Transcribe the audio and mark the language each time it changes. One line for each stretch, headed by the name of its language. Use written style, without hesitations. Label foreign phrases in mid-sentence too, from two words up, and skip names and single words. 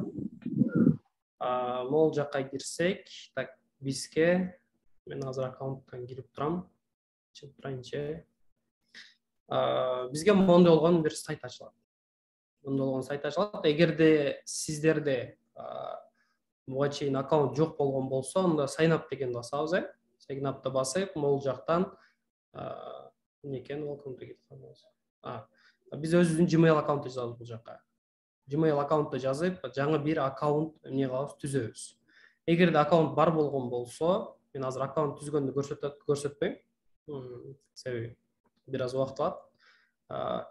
Kyrgyz: Могул жакка кирсек, так бизге мен азыр аккаунттан кирип турам. Чыгып турайынчы. Бизге мондой болгон бир сайт ачылат. Эгерде сиздерде буга чейин аккаунт жок болгон болсо, анда
English: sign up
Kyrgyz: дегенди басабыз,
English: sign up'ты
Kyrgyz: басып, могул жактан эмне экен,
English: welcome to GitHub.
Kyrgyz: Биз өзүбүздүн Gmail аккаунтты жазабыз бул жакка. Gmail аккаунтты жазып, жаңы бир аккаунт эмне кылабыз? Түзөбүз. Эгерде аккаунт бар болгон болсо, мен азыр аккаунт түзгөндү көрсөтпөйм. Себеби бир аз убакыт алат.